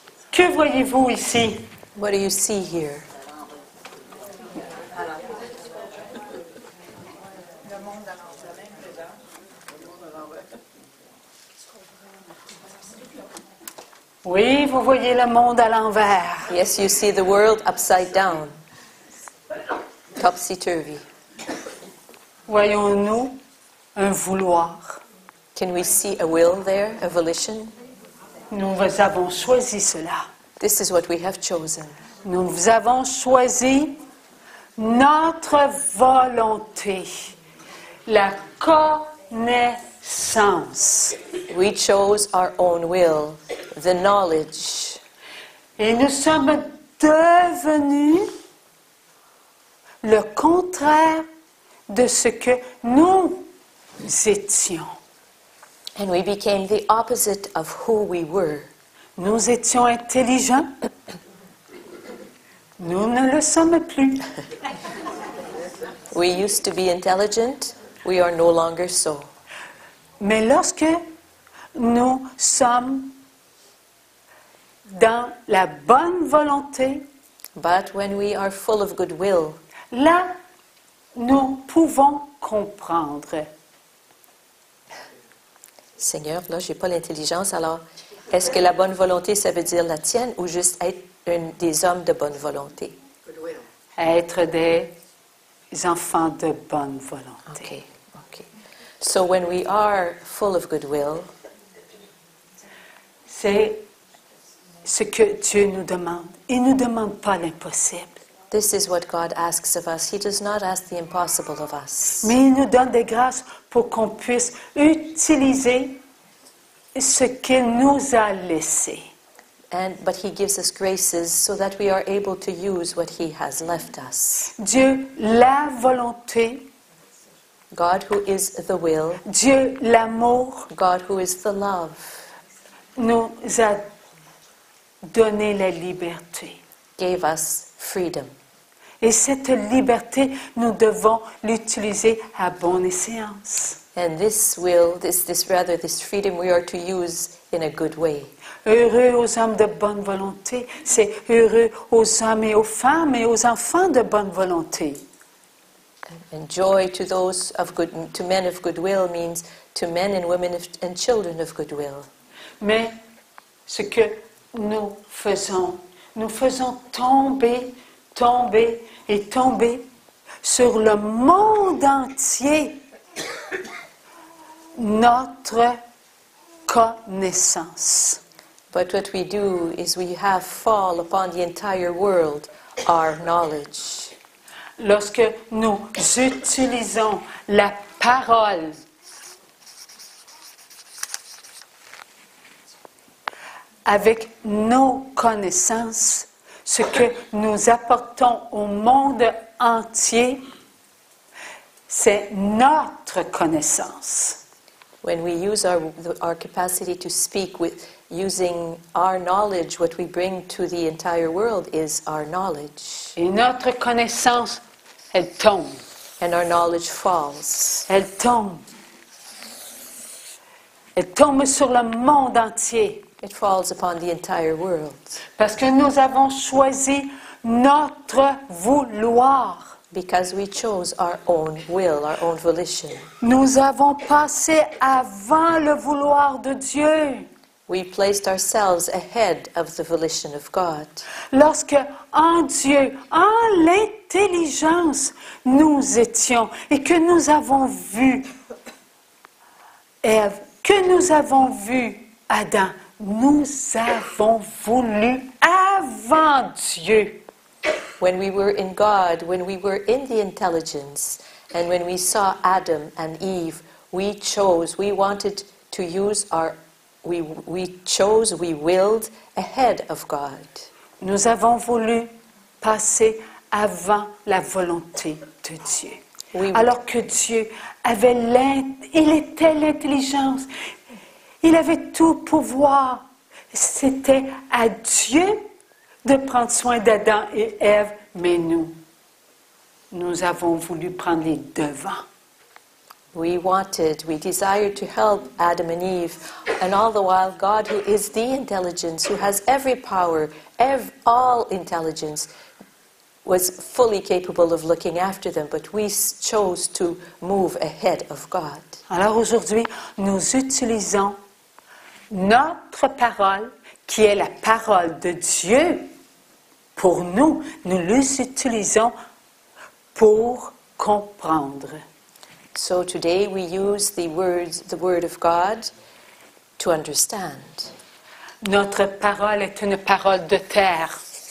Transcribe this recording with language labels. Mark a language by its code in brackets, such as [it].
[fr] Que voyez-vous ici? [en] What do you see here? [fr] Oui, vous voyez le monde à l'envers. [en] Yes, you see the world upside down. Topsy-turvy. [fr] Voyons-nous un vouloir. [en] Can we see a will there, a volition? [fr] Nous avons choisi cela. [en] This is what we have chosen. [fr] Nous avons choisi notre volonté, la connaissance. [en] We chose our own will, the knowledge. [fr] Et nous sommes devenus le contraire de ce que nous étions. [en] And we became the opposite of who we were. [fr] Nous étions intelligents. Nous ne le sommes plus. [en] We used to be intelligent. We are no longer so. [fr] Mais lorsque nous sommes dans la bonne volonté, [en] But when we are full of goodwill, [fr] là, nous pouvons comprendre. Seigneur, là, j'ai pas l'intelligence, alors est-ce que la bonne volonté, ça veut dire la tienne ou juste être des hommes de bonne volonté? Être des enfants de bonne volonté. [en] Okay, okay. So when we are full of goodwill, [fr] C'est ce que Dieu nous demande. Il ne nous demande pas l'impossible. [en] this is what God asks of us. He does not ask the impossible of us. [fr] Mais il nous donne des grâces pour qu'on puisse utiliser ce qu'il nous a laissé. [en] But He gives us graces so that we are able to use what He has left us. [fr] Dieu, la volonté. [en] God who is the will, [fr] Dieu, l'amour, [en] God who is the love, [fr] nous a donné la liberté. [en] gave us freedom. [fr] Et cette liberté, nous devons l'utiliser à bonne escient. [en] And this freedom we are to use in a good way. [fr] Heureux aux hommes de bonne volonté, c'est heureux aux hommes et aux femmes et aux enfants de bonne volonté. [en] And joy to to men of goodwill means to men and women and children of goodwill. [fr] Mais ce que nous faisons tomber et tomber sur le monde entier notre connaissance. [en] But what we do is we have fall upon the entire world our knowledge. [fr] Lorsque nous utilisons la parole avec nos connaissances, ce que nous apportons au monde entier, c'est notre connaissance. [en] When we use our capacity to speak with using our knowledge, what we bring to the entire world is our knowledge. [fr] Et notre connaissance, elle tombe. [en] And our knowledge falls. [fr] Elle tombe. Elle tombe sur le monde entier. [en] It falls upon the entire world. [fr] Parce que nous avons choisi notre vouloir. [en] Because we chose our own will, our own volition. [fr] Nous avons passé avant le vouloir de Dieu. [en] We placed ourselves ahead of the volition of God. [fr] Lorsque en Dieu, en l'intelligence, nous étions et que nous avons vu Ève, que nous avons vu Adam, nous avons voulu avant Dieu. [en] When we were in God, when we were in the intelligence, and when we saw Adam and Eve, we chose, we wanted to use we willed ahead of God. [fr] Nous avons voulu passer avant la volonté de Dieu. Alors que Dieu avait il était l'intelligence, il avait tout pouvoir. C'était à Dieu de prendre soin d'Adam et Ève, mais nous avons voulu prendre les devants. [en] We desired to help Adam and Eve, and all the while God, who is the intelligence, who has every power, all intelligence, was fully capable of looking after them, but we chose to move ahead of God. [fr] Alors aujourd'hui, nous utilisons notre parole, qui est la parole de Dieu, pour nous les utilisons pour comprendre. [en] So today we use the word of God to understand. [fr] Notre parole est une parole de terre.